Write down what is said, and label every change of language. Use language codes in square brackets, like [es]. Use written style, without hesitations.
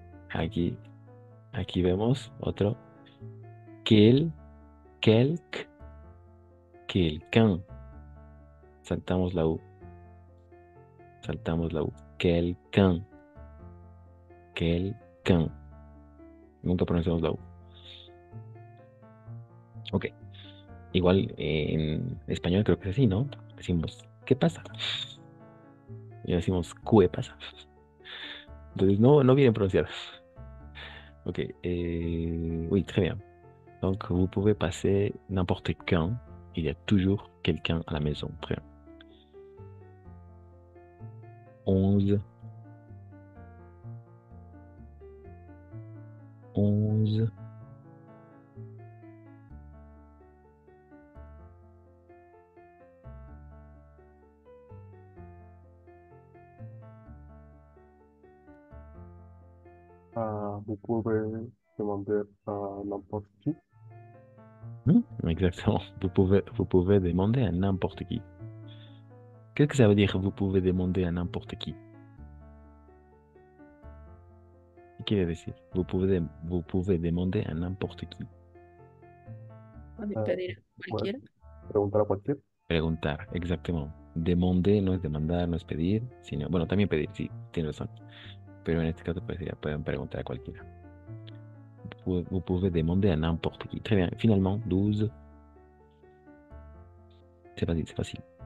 [es] Aquí, aquí vemos otro. [fr] Quel, quelque, quelqu'un. [es] Saltamos la U. Saltamos la U. Quelqu'un. Quelqu'un. Nunca pronunciamos la U. Ok. Igual en español creo que es así, ¿no? Decimos, ¿qué pasa? Y decimos, ¿qué pasa? Entonces no vienen pronunciadas. [fr] Ok. Oui, très bien. Donc, vous pouvez passer n'importe quand. Il y a toujours quelqu'un à la maison. Très bien. 11. 11. Vous pouvez demander à n'importe qui. Exactement. Vous pouvez demander à n'importe qui. Qu'est-ce que ça veut dire, vous pouvez demander à n'importe qui? [es] ¿Qué quiere decir? [fr] Vous pouvez demander à n'importe qui. [es] Puede Ah, pedir a Puedes cualquiera. preguntar a cualquiera. Preguntar, exactement. Demander no es demandar, no es pedir, sino, bueno, también pedir, sí, tienes razón. Pero en este caso, pues ya pueden preguntar a cualquiera. [fr] Vous pouvez demander à n'importe qui. Très bien. Finalement, 12. C'est facile, c'est facile.